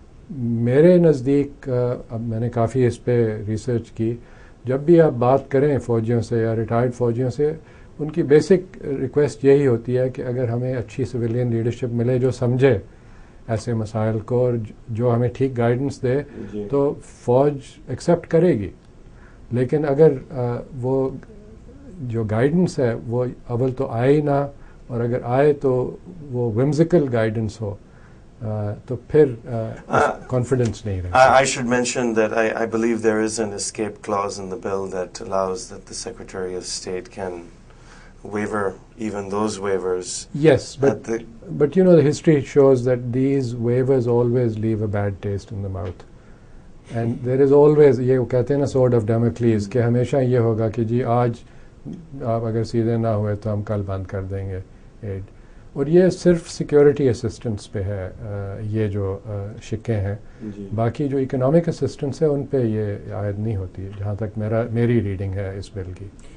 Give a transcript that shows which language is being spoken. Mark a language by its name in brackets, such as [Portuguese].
[Urdu] میرے نزدیک, اب میں نے کافی اس پہ ریسرچ کی, جب بھی آپ بات کریں فوجیوں سے یا ریٹائرڈ فوجیوں سے, ان کی بیسک ریکویسٹ یہی ہوتی ہے کہ اگر ہمیں اچھی سویلین لیڈرشپ ملے جو سمجھے ایسے مسائل کو اور جو ہمیں ٹھیک گائیڈنس دے تو فوج ایکسیپٹ کرے گی. لیکن اگر وہ جو گائیڈنس ہے وہ اول تو آئے ہی نہ, اور اگر آئے تو وہ ومزیکل گائیڈنس ہو, تو پھر کانفیڈنس نہیں رہے. [English] I should mention that I believe there is an escape clause in the bill that allows that the Secretary of State can waiver even those waivers. Yes, but you know the history shows that these waivers always leave a bad taste in the mouth. And there is always, [Urdu] یہ کہتے ہیں نا [English] sword of Damocles, [Urdu] کہ ہمیشہ یہ ہوگا کہ جی آج آپ اگر سیدھے نہ ہوئے تو ہم کل بند کر دیں گے ایڈ. اور یہ صرف سیکیورٹی اسسٹنس پہ ہے یہ جو شکیں ہیں, باقی جو اکنامک اسسٹنس ہے ان پہ یہ عائد نہیں ہوتی جہاں تک میری ریڈنگ ہے اس بل کی.